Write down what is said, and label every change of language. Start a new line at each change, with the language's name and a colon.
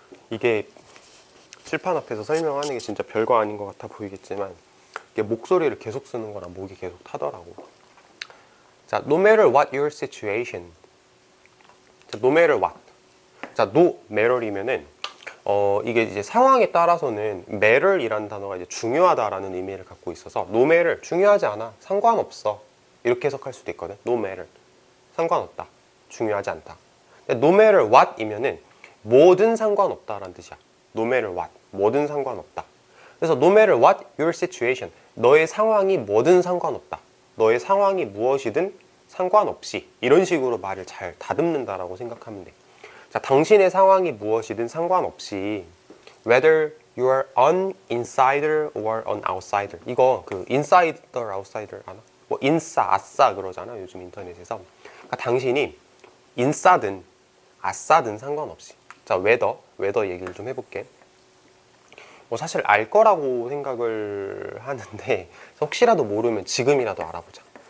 Korean: 이게 칠판 앞에서 설명하는 게 진짜 별거 아닌 것 같아 보이겠지만 이게 목소리를 계속 쓰는 거랑 목이 계속 타더라고.
English: 자, no matter what your situation. 자, no matter what.
Korean: 자, no matter이면은 이게 이제 상황에 따라서는 matter이라는 단어가 이제 중요하다라는 의미를 갖고 있어서 no matter, 중요하지 않아, 상관없어 이렇게 해석할 수도 있거든. no matter, 상관없다, 중요하지 않다. 근데
English: no matter what
Korean: 이면은 뭐든 상관없다라는 뜻이야.
English: no matter what,
Korean: 뭐든 상관없다. 그래서
English: no matter what your situation,
Korean: 너의 상황이 뭐든 상관없다. 너의 상황이 무엇이든 상관없이 이런 식으로 말을 잘 다듬는다라고 생각하면 돼.
English: 자,
Korean: 당신의 상황이 무엇이든 상관없이
English: whether you are an insider or an outsider.
Korean: 이거 그 insider, outsider 아나? 뭐 인싸, 아싸 그러잖아 요즘 인터넷에서. 그러니까 당신이 인싸든 아싸든 상관없이. 자, whether 얘기를 좀 해볼게. 뭐 사실 알 거라고 생각을 하는데 혹시라도 모르면 지금이라도 알아보자.